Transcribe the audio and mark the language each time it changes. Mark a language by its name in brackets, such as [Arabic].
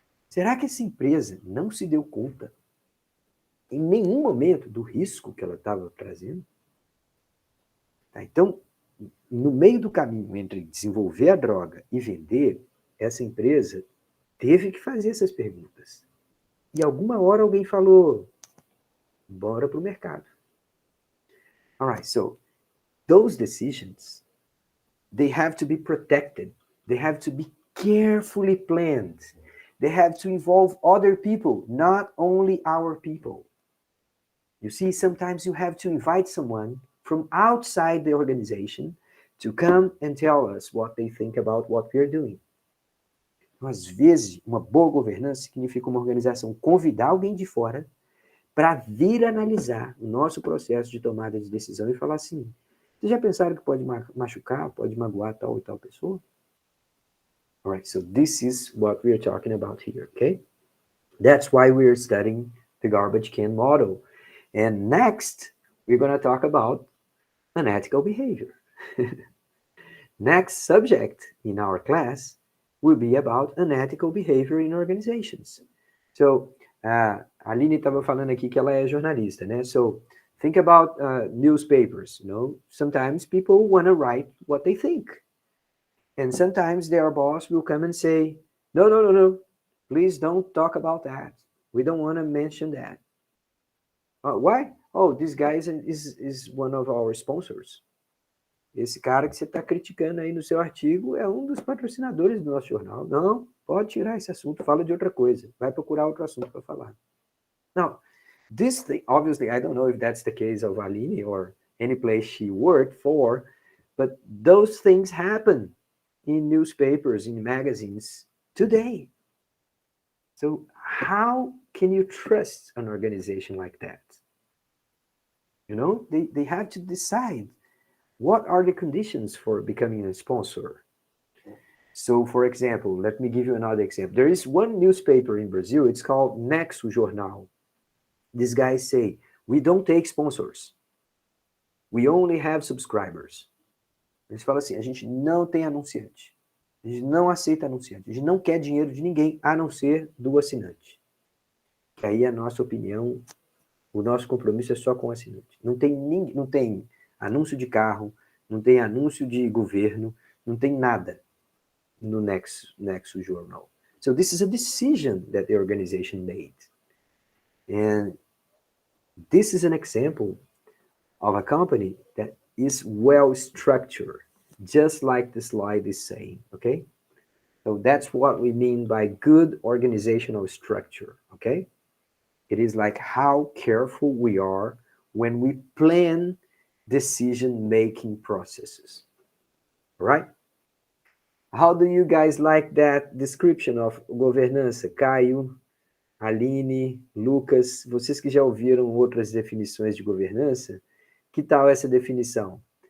[Portuguese] Será que essa empresa não se deu conta, em nenhum momento, do risco que ela estava trazendo? Tá, então, no meio do caminho entre desenvolver a droga e vender, essa empresa teve que fazer essas perguntas. E alguma hora alguém falou, bora para o mercado. [English] All right, so those decisions, they have to be protected. They have to be carefully planned. They have to involve other people, not only our people. You see, sometimes you have to invite someone from outside the organization to come and tell us what they think about what we're doing. [Portuguese] Então, às vezes, uma boa governança significa uma organização convidar alguém de fora para vir analisar o nosso processo de tomada de decisão e falar assim, vocês já pensaram que pode machucar, pode magoar tal e tal pessoa? [English] All right, so this is what we are talking about here, okay? That's why we are studying the garbage can model. And next, we're going to talk about unethical behavior. Next subject in our class will be about unethical behavior in organizations. [Portuguese] So, a Aline estava falando aqui que ela é jornalista, né? [English] So, think about newspapers, you know? Sometimes people want to write what they think. And sometimes their boss will come and say, no, please don't talk about that. We don't want to mention that. Why? Oh, this guy is one of our sponsors. [Portuguese] Esse cara que você está criticando aí no seu artigo é um dos patrocinadores do nosso jornal. Não, pode tirar esse assunto, fala de outra coisa. Vai procurar outro assunto para falar. [English] Now, this thing, obviously, I don't know if that's the case of Aline or any place she worked for, but those things happen in newspapers, in magazines today. So how can you trust an organization like that? You know, they have to decide what are the conditions for becoming a sponsor. So, for example, let me give you another example. There is one newspaper in Brazil, it's called Nexo Jornal. These guys say, we don't take sponsors. We only have subscribers. [Portuguese] Eles falam assim, a gente não tem anunciante. A gente não aceita anunciante. A gente não quer dinheiro de ninguém, a não ser do assinante. Que aí a nossa opinião, o nosso compromisso é só com o assinante. Não tem anúncio de carro, não tem anúncio de governo, não tem nada no Nexo Journal. [English] So this is a decision that the organization made. And this is an example of a company that is well structured, just like the slide is saying, okay? So that's what we mean by good organizational structure, okay? It is like how careful we are when we plan decision-making processes, all right? How do you guys like that description of governança? [Portuguese] Caio, Aline, Lucas, vocês que já ouviram outras definições de governança, que tal essa definição?